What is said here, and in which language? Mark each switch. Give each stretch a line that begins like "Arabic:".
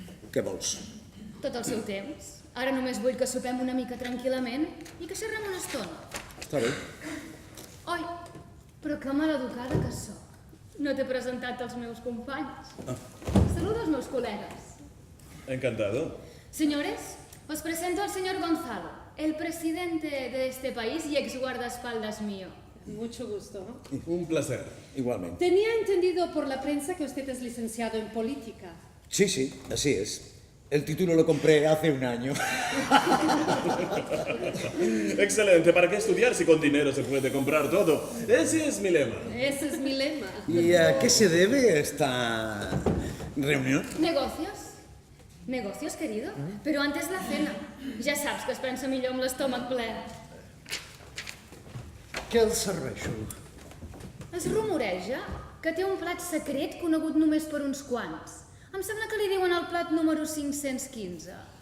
Catalan: Què vols? Tot el seu temps. Ara només vull que sopem una mica tranquil·lament i que xerrem una estona. Està bé. Oi, però que maleducada que sóc. No t'he presentat als meus companys. Saluda als meus col·legues.
Spanish: Encantado. Señores, os presento al señor Gonzalo, el presidente de este país y ex guardaespaldas mío. Mucho gusto. Un placer. Igualmente. Tenía entendido por la prensa que usted es licenciado en política. Sí, así es. El título lo compré hace un año. Excelente. ¿Para qué estudiar si con dinero se puede comprar todo? Ese es mi lema. Ese es mi lema. ¿Y a qué se debe esta reunión? Negocios? Negocios, querido? Però antes la cena.
Catalan: Ja saps que es pensa millor amb l'estómac ple. Què el serveixo? Es rumoreja que té un plat secret conegut només per uns quants. Em sembla que li diuen el plat número 515.